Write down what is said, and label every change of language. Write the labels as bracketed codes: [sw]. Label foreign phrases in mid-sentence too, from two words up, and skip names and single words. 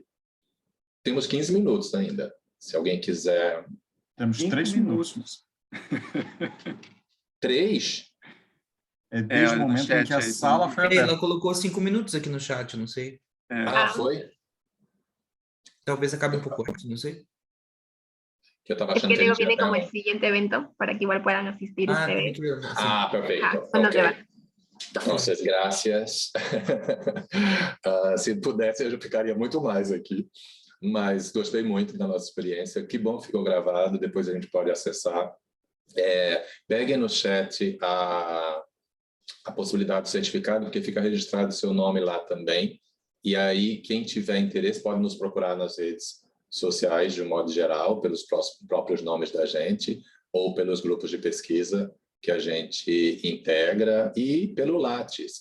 [pt] Temos 15 minutos ainda, se alguém quiser. Temos 3 minutos. 3? É desde o momento em que a sala foi aberta. Ela colocou 5 minutos aqui no chat, não sei. Foi? [es] Talvez acabe un poco antes, no sé. [pt] Que eu estava [es] Es [pt] achando [es] que luego [pt] a gente [es] viene como [pt] ia [es] el siguiente evento para que igual puedan asistir ustedes. [pt] perfeito. [es] Cuando se [pt] Ok. [es] van. Entonces, gracias. [pt] Se pudesse, eu ficaria muito mais aqui. Mas gostei muito da nossa experiência. Que bom que ficou gravado, depois a gente pode acessar. Peguem no chat a possibilidade do certificado, porque fica registrado o seu nome lá também. E aí, quem tiver interesse pode nos procurar nas redes sociais, de um modo geral, pelos próprios nomes da gente, ou pelos grupos de pesquisa que a gente integra, e pelo Lattes.